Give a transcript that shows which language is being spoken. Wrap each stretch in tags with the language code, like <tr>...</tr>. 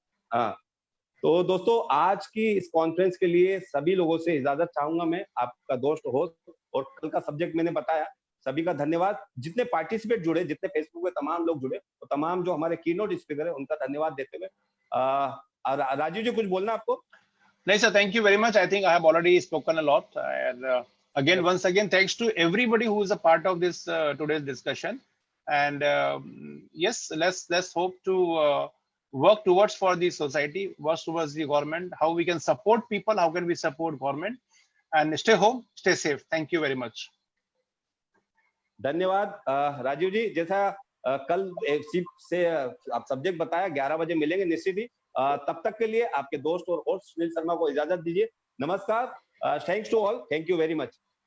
<hi>हाँ, तो दोस्तों आज की इस कॉन्फ्रेंस के लिए सभी लोगों से इजाजत चाहूंगा मैं, आपका दोस्त होस्ट, और कल का सब्जेक्ट मैंने बताया। सभी का धन्यवाद, जितने पार्टिसिपेट जुड़े, जितने फेसबुक पे तमाम लोग जुड़े, तो तमाम जो हमारे कीनोट स्पीकर है उनका धन्यवाद देते हुए राजीव जी कुछ बोलना आपको? नहीं</hi> <en>sir, thank you very much. I think I have already spoken a lot. And again, Yes. once again, thanks to everybody who is a part of this today's discussion. And yes, let's hope to work towards for the society, work towards the government, how we can support people, how can we support government, and stay home, stay safe. Thank you very much.</en> <hi>धन्यवाद राजीव जी। जैसा कल seat से आप subject बताया, 11 बजे मिलेंगे निश्चित ही। तब तक के लिए आपके दोस्त और होस्ट सुनील शर्मा को इजाजत दीजिए। नमस्कार,</hi> <en>Thanks to all, thank you very much.</en>